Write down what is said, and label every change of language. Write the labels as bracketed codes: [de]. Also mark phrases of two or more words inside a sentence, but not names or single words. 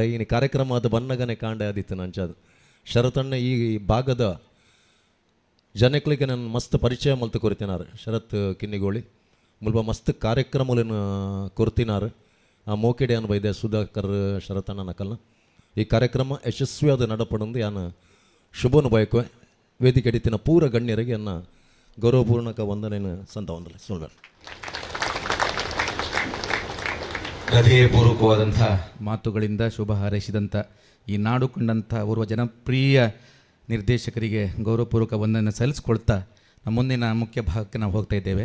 [tcy] ಈ ಕಾರ್ಯಕ್ರಮ ಅದು ಬನ್ನಗನೆ ಕಾಂಡೆ ಆದಿತ್ತು ನಂಚದು ಶರತಣ್ಣ ಈ ಭಾಗದ ಜನಕ್ಲಿಗೆ ನಾನು ಮಸ್ತ್ ಪರಿಚಯ ಮಲ್ತು ಕೊರ್ತಿನಾರು ಶರತ್ ಕಿನ್ನಿಗೋಳಿ ಮುಲ್ಪ ಮಸ್ತ್ ಕಾರ್ಯಕ್ರಮಗಳನ್ನು ಕೊರ್ತಿನಾರು ಆ ಮೋಕೆಡೆ ಅನ್ನು ಬೈದೆ ಸುಧಾಕರ್ ಶರತಣ್ಣ ನಕಲ್ನ ಈ ಕಾರ್ಯಕ್ರಮ ಯಶಸ್ವಿಯಾದ ನಡಪಡಂದು ಯಾನು ಶುಭನು ಬಯಕು ವೇದಿಕೆ ಎಡಿತಿನ ಪೂರ ಗಣ್ಯರಿಗೆ ಅನ್ನ ಗೌರವಪೂರ್ಣಕ ವಂದನೆಯನ್ನು ಸಂತಾವಂದಲ್ಲ ಸುಳ್ಳು [kn] ಹೃದಯಪೂರ್ವಕವಾದಂಥ ಮಾತುಗಳಿಂದ ಶುಭ ಹಾರೈಸಿದಂಥ ಈ ನಾಡು ಕಂಡಂಥ ಓರ್ವ ಜನಪ್ರಿಯ ನಿರ್ದೇಶಕರಿಗೆ ಗೌರವಪೂರ್ವಕ ವಂದನೆ ಸಲ್ಲಿಸ್ಕೊಳ್ತಾ ನಮ್ಮ ಮುಂದಿನ ಮುಖ್ಯ ಭಾಗಕ್ಕೆ ನಾವು ಹೋಗ್ತಾ ಇದ್ದೇವೆ.